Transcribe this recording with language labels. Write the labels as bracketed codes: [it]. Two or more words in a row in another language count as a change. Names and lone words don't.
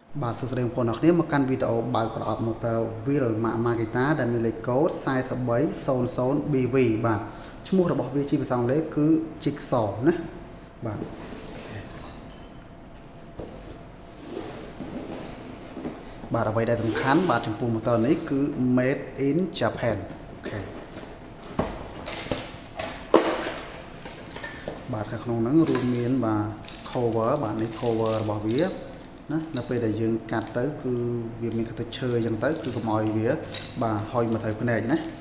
[km] បាទសួស្តីបងប្អូនអរគ្នាមកកាន់វីដេអូបើកប្រអប់ [en] motor wheel [km] Makita ដែលមានលេខកូដ 4300BV បាទឈ្មោះរបស់វាជាភាសាអង់គ្លេសគឺ [en] Jig Saw [km] ណា បាទអ្វីដែលសំខាន់បាទចំពោះ motor នេះគឺ [en] made in Japan [km] អូខេបាទខាងក្នុងហ្នឹងរួមមានបាទ cover បាទនេះ cover របស់វាណានៅពេលដែលយើងកាត់ទៅគឺវាមានកាត់ទៅឈើអញ្ចឹងទៅគឺកុំឲ្យវាបាទហុយមកត្រូវភ្នែកណា